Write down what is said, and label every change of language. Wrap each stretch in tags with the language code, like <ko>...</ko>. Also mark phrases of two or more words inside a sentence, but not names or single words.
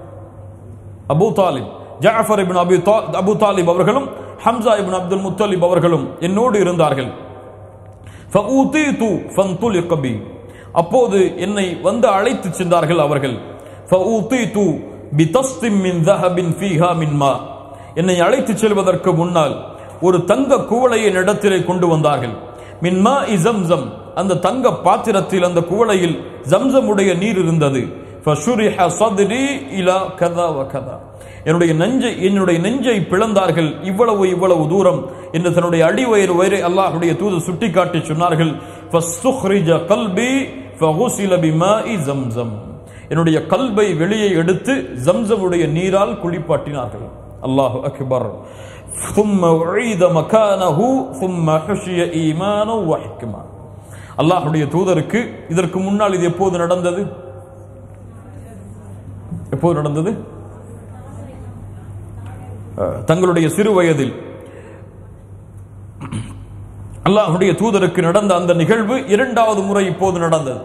<ta>அபூ தாலிப். ஜஅஃபர் இப்னு அபூ தாலிப் அவர்களும் ஹம்ஸா இப்னு அப்துல் முத்தலிப் அவர்களும் என்னோடு இருந்தார்கள்.</ta> <ar>فأتيت فانطلق بي,</ar> <ta>அப்போது என்னை வந்து அழைத்து சென்றார்கள் அவர்கள்.</ta> <ar>فأتيت بطست من ذهب فيها من ماء,</ar> <ta>என்னை அழைத்து செல்வதற்கு முன்னால் ஒரு தங்க குவளையை இடத்திலே கொண்டு வந்தார்கள்.</ta> <ar>من ماء زمزم,</ar> <ta>அந்த தங்க பாத்திரத்தில் அந்த குவளையில் ஜம்ஸமுடைய நீர் இருந்தது.</ta> <ar>فشرح صدري إلى كذا وكذا,</ar> <ta>என்னுடைய நெஞ்சை பிளந்தார்கள், இவ்வளவு தூரம் என்று தன்னுடைய அடிவயிறு அல்லாஹ்வுடைய தூதர் சுட்டிக்காட்டி சொன்னார்கள்.</ta> <ar>فاستخرج قلبي فغسل بماء زمزم,</ar> <ta>என்னுடைய கல்பை வெளியே எடுத்து ஜம்ஸமுடைய நீரால் குளிப்பாட்டினார்கள்.</ta> <ar>الله أكبر. ثم أعيد مكانه ثم حشي إيمانا وحكمة.</ar> <ta>அல்லாஹ்வுடைய தூதருக்கு இதற்கு முன்னால் இது எப்போது நடந்தது? தங்களுடைய சிறு வயதில் அல்லாஹ்வுடைய தூதருக்கு நடந்த அந்த நிகழ்வு இரண்டாவது முறை இப்போது நடந்தது.</ta>